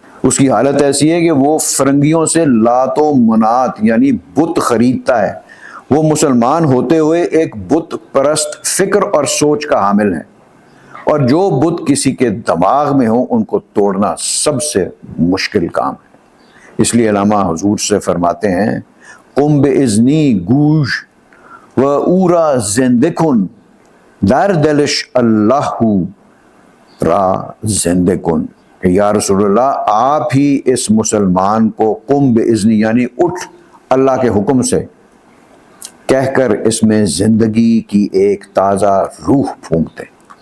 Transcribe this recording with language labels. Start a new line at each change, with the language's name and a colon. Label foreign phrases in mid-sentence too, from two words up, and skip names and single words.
Urdu: اس کی حالت ایسی ہے کہ وہ فرنگیوں سے لات و منات یعنی بت خریدتا ہے، وہ مسلمان ہوتے ہوئے ایک بت پرست فکر اور سوچ کا حامل ہے، اور جو بت کسی کے دماغ میں ہو ان کو توڑنا سب سے مشکل کام ہے۔ اس لیے علامہ حضور سے فرماتے ہیں،
Arabic: قم باذنی
Persian: گوش و اورا زندکن، در دلش اللہ را زندہ کن،
Urdu: کہ یا رسول اللہ آپ ہی اس مسلمان کو
Arabic: قم باذنی
Urdu: یعنی اٹھ اللہ کے حکم سے کہہ کر اس میں زندگی کی ایک تازہ روح پھونک دیں،